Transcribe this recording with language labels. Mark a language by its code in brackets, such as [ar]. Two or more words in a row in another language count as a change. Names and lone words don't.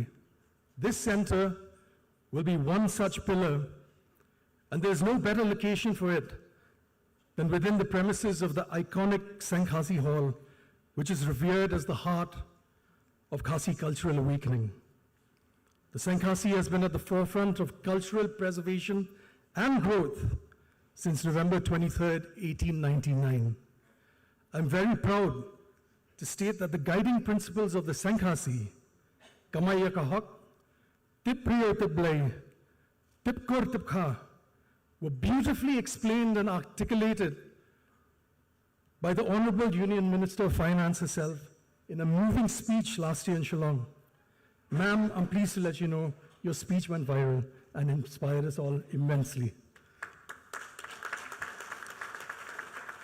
[en] This center will be one such pillar, and there's no better location for it than within the premises of the iconic Senkhasi Hall, which is revered as the heart of Khasi cultural awakening. The Senkhasi has been at the forefront of cultural preservation and growth since November 23rd, 1899. I'm very proud to state that the guiding principles of the Senkhasi, [kha] Kamaya Kahak, Tip Priyo Tip Blay, Tip Kur Tip Kha, [en] were beautifully explained and articulated by the Honorable Union Minister of Finance herself in a moving speech last year in Shillong. Ma'am, I'm pleased to let you know your speech went viral and inspired us all immensely.